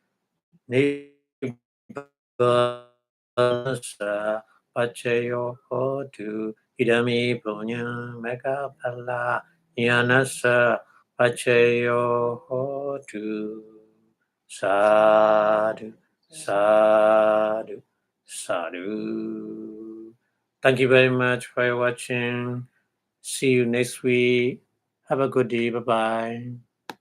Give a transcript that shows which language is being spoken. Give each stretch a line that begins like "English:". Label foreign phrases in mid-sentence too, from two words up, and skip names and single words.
Pali: Nibbanasa Pachayo Hotu Idami Punya Megapala Nyanasa Pachayo Hotu Sadhu Sadhu Sadhu.
English: Thank you very much for watching. See you next week. Have a good day. Bye-bye.